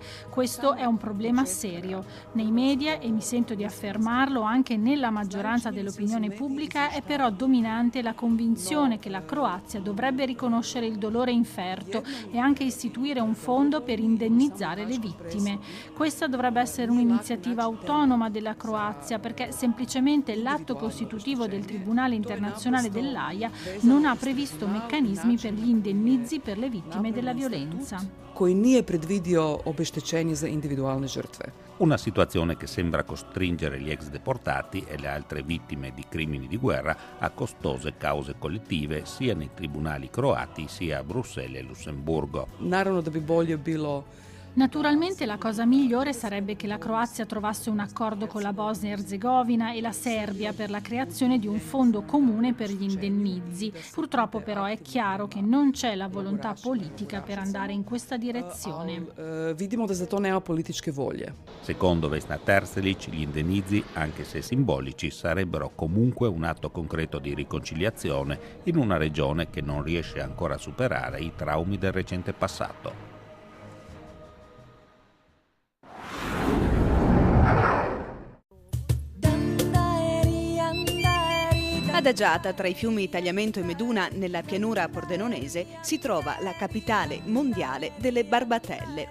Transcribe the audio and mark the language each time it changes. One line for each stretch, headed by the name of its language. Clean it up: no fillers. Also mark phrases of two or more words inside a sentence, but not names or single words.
Italian: Questo è un problema serio. Nei media, e mi sento di affermarlo anche nella maggioranza dell'opinione pubblica, è però dominante la convinzione che la Croazia dovrebbe riconoscere il dolore inferto e anche istituire un fondo per indennizzare le vittime. Questa dovrebbe essere un'iniziativa autonoma della Croazia, perché semplicemente l'atto costitutivo del Tribunale internazionale dell'Aia non ha previsto meccanismi per gli indennizi per le vittime della violenza.
Croatian: Koji nije predvidio obeštećenje za individualne žrtve.
Italian: Una situazione che sembra costringere gli ex deportati e le altre vittime di crimini di guerra a costose cause collettive sia nei tribunali croati sia a Bruxelles e Lussemburgo.
Croatian: Naravno da bi bolje bilo.
Italian: Naturalmente la cosa migliore sarebbe che la Croazia trovasse un accordo con la Bosnia e Erzegovina e la Serbia per la creazione di un fondo comune per gli indennizi. Purtroppo però è chiaro che non c'è la volontà politica per andare in questa direzione.
Croatian: Vidimo da za to nema političke volje.
Italian: Secondo Vesna Terselic, gli indennizi, anche se simbolici, sarebbero comunque un atto concreto di riconciliazione in una regione che non riesce ancora a superare i traumi del recente passato. Adagiata tra i fiumi Tagliamento e Meduna nella pianura pordenonese si trova la capitale mondiale delle barbatelle.